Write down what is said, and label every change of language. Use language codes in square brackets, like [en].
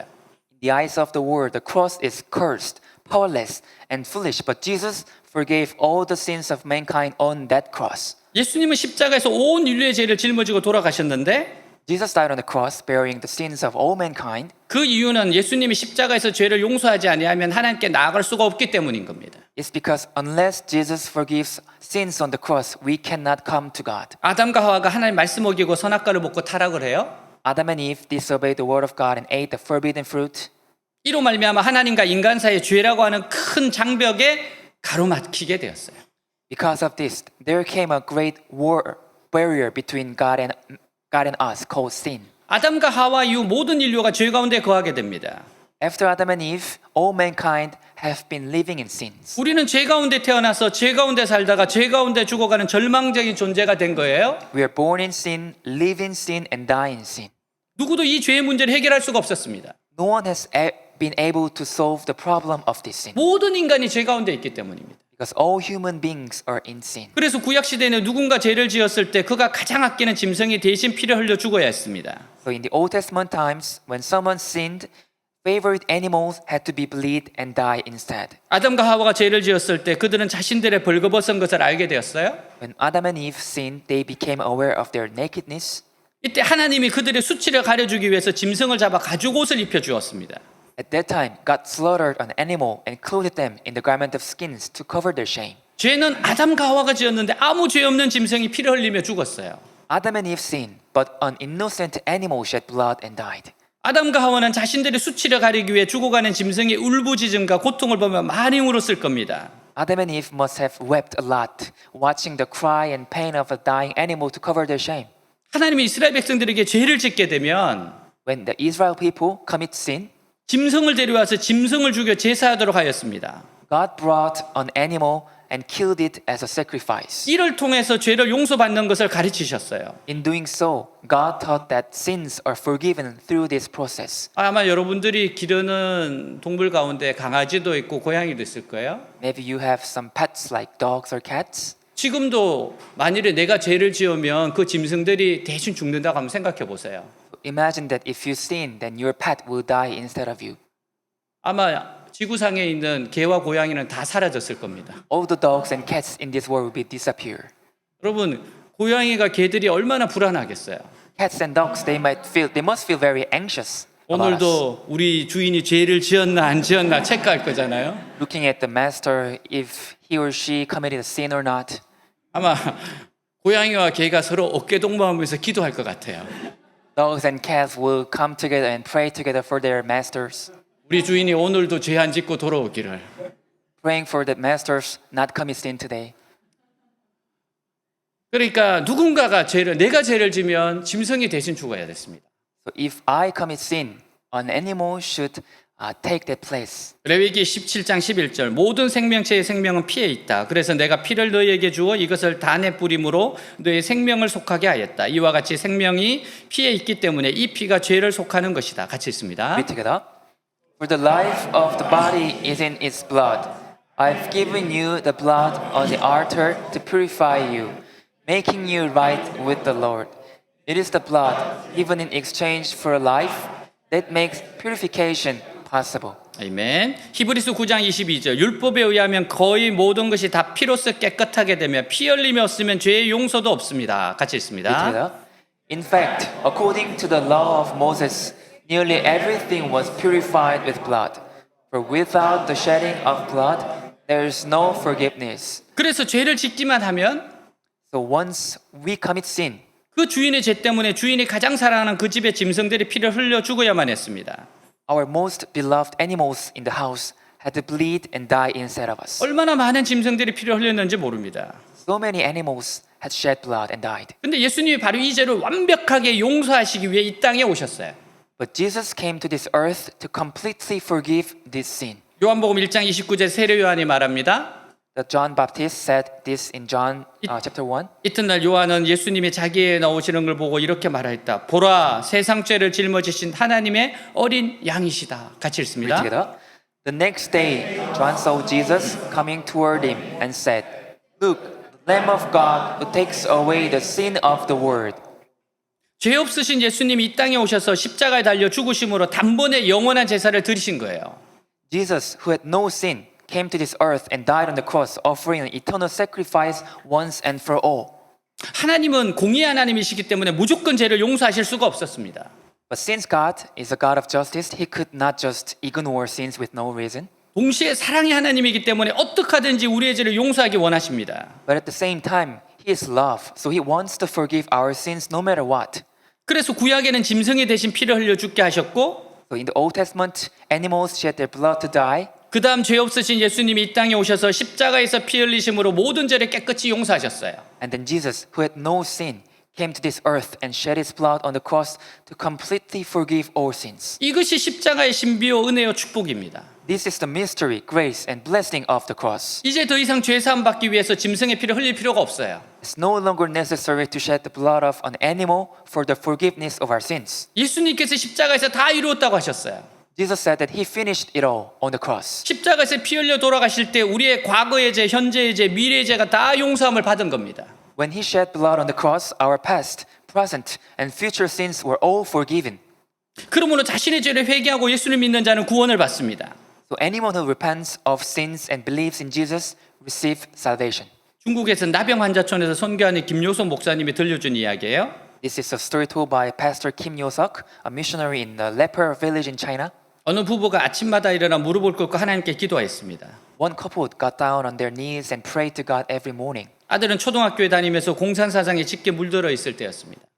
[en] In the eyes of the world, the cross is cursed, powerless, and foolish, but Jesus forgave all the sins of mankind on that cross. [ko] 예수님은 십자가에서 온 인류의 죄를 짊어지고 돌아가셨는데 [en] Jesus died on the cross, bearing the sins of all mankind. [ko] 그 이유는 예수님이 십자가에서 죄를 용서하지 아니하면 하나님께 나아갈 수가 없기 때문인 겁니다. [en] It's because unless Jesus forgives sins on the cross, we cannot come to God. [ko] 아담과 하와가 하나님 말씀 어기고 선악과를 먹고 타락을 해요. [en] Adam and Eve disobeyed the word of God and ate the forbidden fruit. [ko] 이로 말미암아 하나님과 인간 사이의 죄라고 하는 큰 장벽에 가로막히게 되었어요. [en] Because of this, there came a great barrier between God and us called sin. [ko] 아담과 하와 이후 모든 인류가 죄 가운데 거하게 됩니다. [en] After Adam and Eve, all mankind have been living in sins. [ko] 우리는 죄 가운데 태어나서 죄 가운데 살다가 죄 가운데 죽어가는 절망적인 존재가 된 거예요. [en] We are born in sin, live in sin, and die in sin. [ko] 누구도 이 죄의 문제를 해결할 수가 없었습니다. [en] No one has been able to solve the problem of this sin [ko] 모든 인간이 죄 가운데 있기 때문입니다. [en] because all human beings are in sin. [ko] 그래서 구약 시대에는 누군가 죄를 지었을 때 그가 가장 아끼는 짐승이 대신 피를 흘려 죽어야 했습니다. [en] So in the Old Testament times, when someone sinned, favorite animals had to be bleed and die instead. [ko] 아담과 하와가 죄를 지었을 때 그들은 자신들의 벌거벗은 것을 알게 되었어요. [en] When Adam and Eve sinned, they became aware of their nakedness. [ko] 이때 하나님이 그들의 수치를 가려주기 위해서 짐승을 잡아 가죽 옷을 입혀 주었습니다. [en] At that time, God slaughtered an animal and clothed them in the garment of skins to cover their shame. [ko] 죄는 아담과 하와가 지었는데 아무 죄 없는 짐승이 피를 흘리며 죽었어요. [en] Adam and Eve sinned, but an innocent animal shed blood and died. [ko] 아담과 하와는 자신들의 수치를 가리기 위해 죽어가는 짐승의 울부짖음과 고통을 보며 많이 울었을 겁니다. [en] Adam and Eve must have wept a lot, watching the cry and pain of a dying animal to cover their shame. [ko] 하나님이 이스라엘 백성들에게 죄를 짓게 되면 [en] When the Israel people commit sin, [ko] 짐승을 데려와서 짐승을 죽여 제사하도록 하였습니다. [en] God brought an animal and killed it as a sacrifice. [ko] 이를 통해서 죄를 용서받는 것을 가르치셨어요. [en] In doing so, God taught that sins are forgiven through this process. [ko] 아마 여러분들이 기르는 동물 가운데 강아지도 있고 고양이도 있을 거예요. [en] Maybe you have some pets like dogs or cats. [ko] 지금도 만일에 내가 죄를 지으면 그 짐승들이 대신 죽는다고 한번 생각해 보세요. [en] Imagine that if you sin, then your pet will die instead of you. [ko] 아마 지구상에 있는 개와 고양이는 다 사라졌을 겁니다. [en] All the dogs and cats in this world will be disappear. [ko] 여러분, 고양이가 개들이 얼마나 불안하겠어요. [en] Cats and dogs, they must feel very anxious about us. [ko] 오늘도 우리 주인이 죄를 지었나 안 지었나 체크할 거잖아요. [en] Looking at the master, if he or she committed a sin or not. [ko] 아마 고양이와 개가 서로 어깨 동무하면서 기도할 것 같아요. [en] Dogs and cats will come together and pray together for their masters, [ko] 우리 주인이 오늘도 죄 안 짓고 돌아오기를. [en] praying for the masters not commit sin today. [ko] 그러니까 누군가가 내가 죄를 지면 짐승이 대신 죽어야 됐습니다. [en] So if I commit sin, an animal should take that place. [ko] 레위기 17장 11절 모든 생명체의 생명은 피에 있다. 그래서 내가 피를 너희에게 주어 이것을 단에 뿌림으로 너희 생명을 속하게 하였다. 이와 같이 생명이 피에 있기 때문에 이 피가 죄를 속하는 것이다. 같이 있습니다. [en] Read together. For the life of the body is in its blood. I've given you the blood on the altar to purify you, making you right with the Lord. It is the blood given in exchange for life that makes purification possible. [ko] 아멘. 히브리서 9장 22절 율법에 의하면 거의 모든 것이 다 피로써 깨끗하게 되며 피 흘림이 없으면 죄의 용서도 없습니다. 같이 [en] Read [ko] 있습니다. [en] together. In fact, according to the law of Moses, nearly everything was purified with blood. For without the shedding of blood, there is no forgiveness. [ko] 그래서 죄를 짓기만 하면 [en] So once we commit sin, [ko] 그 주인의 죄 때문에 주인이 가장 사랑하는 그 집의 짐승들이 피를 흘려 죽어야만 했습니다. [en] our most beloved animals in the house had to bleed and die instead of us. [ko] 얼마나 많은 짐승들이 피를 흘렸는지 모릅니다. [en] So many animals had shed blood and died. [ko] 근데 예수님이 바로 이 죄를 완벽하게 용서하시기 위해 이 땅에 오셨어요. [en] But Jesus came to this earth to completely forgive this sin. [ko] 요한복음 1장 29절 세례 요한이 말합니다. [en] That John Baptist said this in John chapter 1. [ko] 이튿날 요한은 예수님이 자기에 나오시는 걸 보고 이렇게 말하였다. 보라, 세상 죄를 짊어지신 하나님의 어린 양이시다. 같이 [en] Read [ko] 읽습니다. [en] together. The next day, John saw Jesus coming toward him and said, Look, the Lamb of God who takes away the sin of the world. [ko] 죄 없으신 예수님이 이 땅에 오셔서 십자가에 달려 죽으심으로 단번에 영원한 제사를 드리신 거예요. [en] Jesus, who had no sin, came to this earth and died on the cross, offering an eternal sacrifice once and for all. [ko] 하나님은 공의의 하나님이시기 때문에 무조건 죄를 용서하실 수가 없었습니다. [en] But since God is a God of justice, He could not just ignore sins with no reason. [ko] 동시에 사랑의 하나님이기 때문에 어떻게 하든지 우리의 죄를 용서하기 원하십니다. [en] But at the same time, He is love, so He wants to forgive our sins no matter what. [ko] 그래서 구약에는 짐승이 대신 피를 흘려 죽게 하셨고 [en] So in the Old Testament, animals shed their blood to die. [ko] 그 다음 죄 없으신 예수님이 이 땅에 오셔서 십자가에서 피 흘리심으로 모든 죄를 깨끗이 용서하셨어요. [en] And then Jesus, who had no sin, came to this earth and shed his blood on the cross to completely forgive all sins. [ko] 이것이 십자가의 신비요 은혜요 축복입니다. [en] This is the mystery, grace, and blessing of the cross. [ko] 이제 더 이상 죄 사함 받기 위해서 짐승의 피를 흘릴 필요가 없어요. [en] It's no longer necessary to shed the blood of an animal for the forgiveness of our sins. [ko] 예수님께서 십자가에서 다 이루었다고 하셨어요. [en] Jesus said that he finished it all on the cross. [ko] 십자가에서 피 흘려 돌아가실 때 우리의 과거의 죄, 현재의 죄, 미래의 죄가 다 용서함을 받은 겁니다. [en] When he shed blood on the cross, our past, present, and future sins were all forgiven. [ko] 그러므로 자신의 죄를 회개하고 예수를 믿는 자는 구원을 받습니다. [en] So anyone who repents of sins and believes in Jesus receive salvation. [ko] 중국에서 나병 환자촌에서 선교하는 김요소 목사님이 들려준 이야기예요. [en] This is a story told by Pastor Kim Yo-seok, a missionary in the leper village in China. [ko] 어느 부부가 아침마다 일어나 무릎을 꿇고 하나님께 기도했습니다. [en] One couple got down on their knees and prayed to God every morning. [ko] 아들은 초등학교에 다니면서 공산사상에 짙게 물들어 있을 때였습니다.